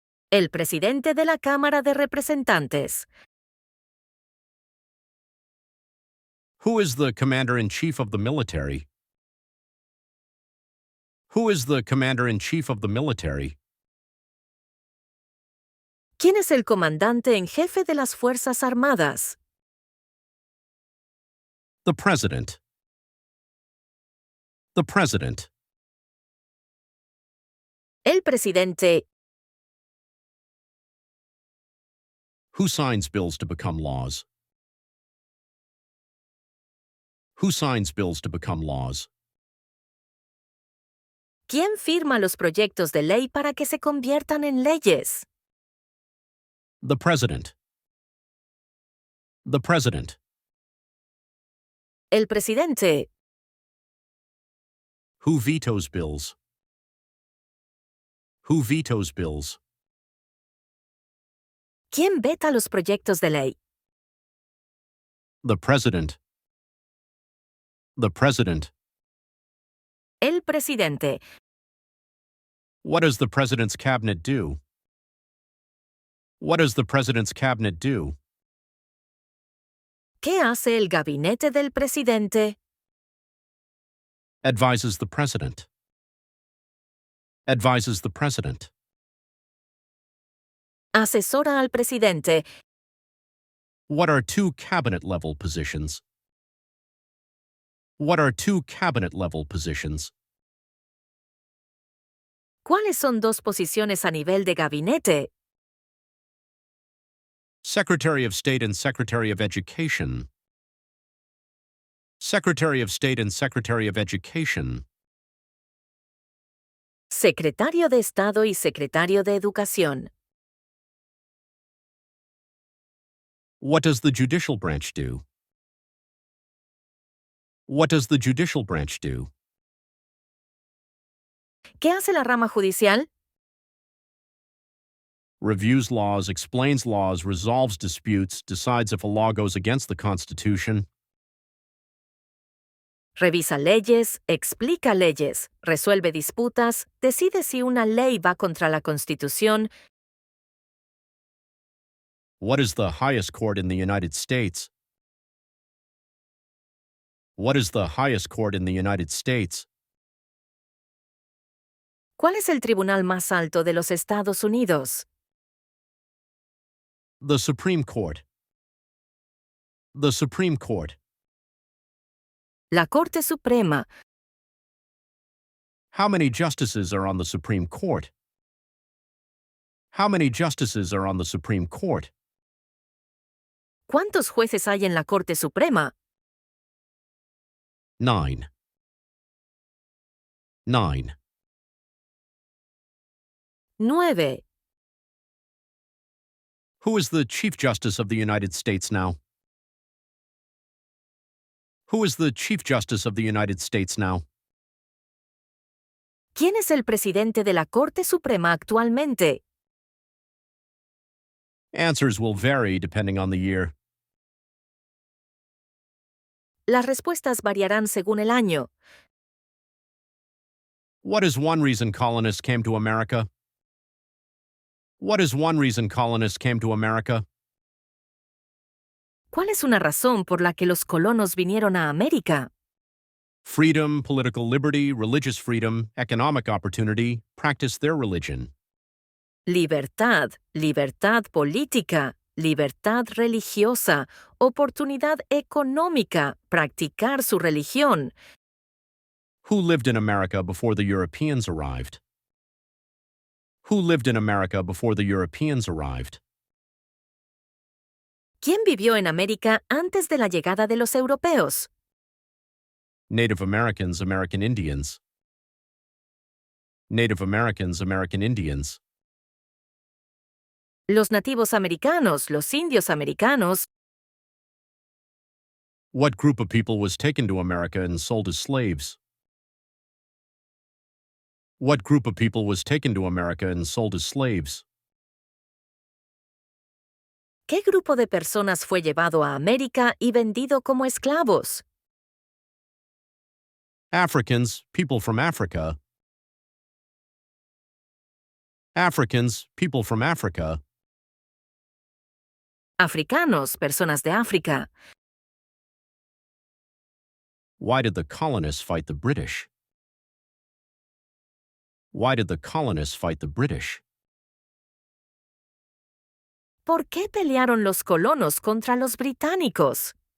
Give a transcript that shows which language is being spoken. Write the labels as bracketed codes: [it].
[es] El presidente de la Cámara de Representantes. [en] Who is the commander-in-chief of the military? Who is the commander-in-chief of the military? [es] ¿Quién es el comandante en jefe de las Fuerzas Armadas? [en] The President. The President. [es] El presidente. [en] Who signs bills to become laws? Who signs bills to become laws? [es] ¿Quién firma los proyectos de ley para que se conviertan en leyes? [en] The President. The President. [es] El presidente. [en] Who vetoes bills? Who vetoes bills? [es] ¿Quién veta los proyectos de ley? [en] The President. The President. [es] El presidente. [en] What does the President's cabinet do? What does the President's cabinet do? [es] ¿Qué hace el gabinete del presidente? [en] Advises the President. Advises the President. [es] Asesora al presidente. [en] What are two cabinet-level positions? What are two cabinet-level positions? [es] ¿Cuáles son dos posiciones a nivel de gabinete? [en] Secretary of State and Secretary of Education. Secretary of State and Secretary of Education. [es] Secretario de Estado y Secretario de Educación. [en] What does the judicial branch do? What does the judicial branch do? [es] ¿Qué hace la rama judicial? [en] Reviews laws, explains laws, resolves disputes, decides if a law goes against the Constitution. [es] Revisa leyes, explica leyes, resuelve disputas, decide si una ley va contra la Constitución. [en] What is the highest court in the United States? What is the highest court in the United States? [es] ¿Cuál es el tribunal más alto de los Estados Unidos? [en] The Supreme Court. The Supreme Court. [es] La Corte Suprema. [en] How many justices are on the Supreme Court? How many justices are on the Supreme Court? [es] ¿Cuántos jueces hay en la Corte Suprema? [en] 9. 9. [es] 9. [en] Who is the Chief Justice of the United States now? Who is the Chief Justice of the United States now? [es] ¿Quién es el presidente de la Corte Suprema actualmente? [en] Answers will vary depending on the year. [es] Las respuestas variarán según el año. [en] What is one reason colonists came to America? What is one reason colonists came to America? [es] ¿Cuál es una razón por la que los colonos vinieron a América? [en] Freedom, political liberty, religious freedom, economic opportunity, practice their religion. [es] Libertad, libertad política, libertad religiosa, oportunidad económica, practicar su religión. [en] Who lived in America before the Europeans arrived? Who lived in America before the Europeans arrived? [es] ¿Quién vivió en América antes de la llegada de los europeos? [en] Native Americans, American Indians. Native Americans, American Indians. [es] Los nativos americanos, los indios americanos. [en] What group of people was taken to America and sold as slaves? What group of people was taken to America and sold as slaves? [es] ¿Qué grupo de personas fue llevado a América y vendido como esclavos? [en] Africans, people from Africa. Africans, people from Africa. [es] Africanos, personas de África. [en] Why did the colonists fight the British? Why did the colonists fight the British? [es] ¿Por qué pelearon los colonos contra los británicos?